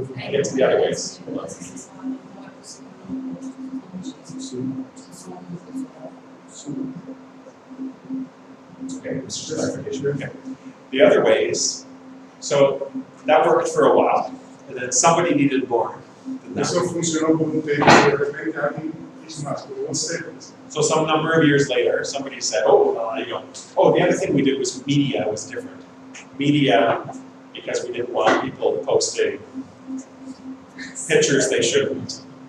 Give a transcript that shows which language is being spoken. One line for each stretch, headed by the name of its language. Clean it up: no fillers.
English: Get to the other ways. Okay, just clarification. Okay. The other ways, so that worked for a while, and then somebody needed more than that.
Spanish: Eso funcionó por un tiempo, de repente alguien hizo más, por un tiempo.
English: So some number of years later, somebody said, the other thing we did was media was different. Media, because we didn't want people posting pictures they shouldn't.